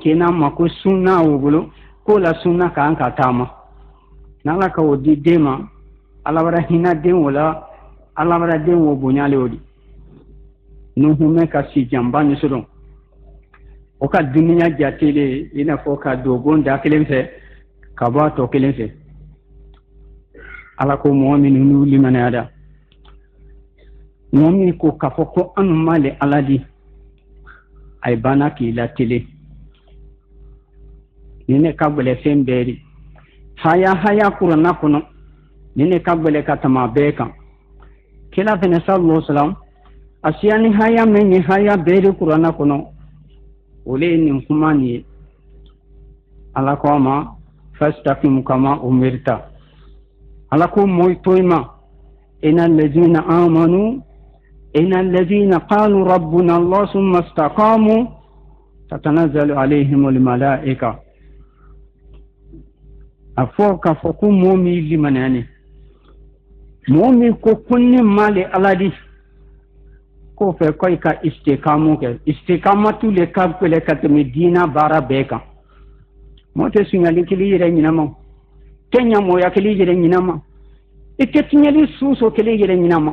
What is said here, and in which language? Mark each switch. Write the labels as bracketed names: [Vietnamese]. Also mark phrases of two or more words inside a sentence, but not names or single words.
[Bambara] kɛnɛ ma ko sunna o bolo k'o la sunna k'an ka taama n'ala ka o di den ma ala wɛrɛ hinɛ den o la ala wɛrɛ den o bonyale o di nuhu mɛ ka si janba ni sɔrɔ o ka dunuya jatele i n'a fɔ ka dogon da kelen fɛ ka bɔ a tɔ kelen fɛ ala ko mɔgɔ minnu n'u limaniyara da mɔgɔ min ko k'a fɔ ko an ma le ala di a ye banna k'i latele ni ne ka gɛlɛ fɛn bɛɛ de haya kuranna kɔnɔ ni ne ka gɛlɛ ka tɛmɛ a bɛɛ kan kira fɛnɛ [Arabic] صلى الله عليه وسلم [Bambara] a siya ni haya min ye haya bɛɛ de kuranna kɔnɔ o le ye nin kuma nin ye ala ko a ma [Arabic] فاستقم كما أمرت [Bambara] ala ko mɔɔ to i ma [Arabic] إن الذين آمنوا إن الذين قالوا ربنا الله ثم استقاموا تتنزل عليهم الملائكة [Bambara] a fɔ k'a fɔ ko mɔɔ min limaniyani mɔɔ min ko ko ne ma le ala di k'o fɛ ko i ka istikamu kɛ istikamatu le ka gɛlɛn ka tɛmɛ diina baara bɛɛ kan mɔɔ tɛ suɲali kelen yɛrɛ ɲinama tɛ ɲamɔya kelen yɛrɛ ɲinama i tɛ tiɲɛli suso kelen yɛrɛ ɲinama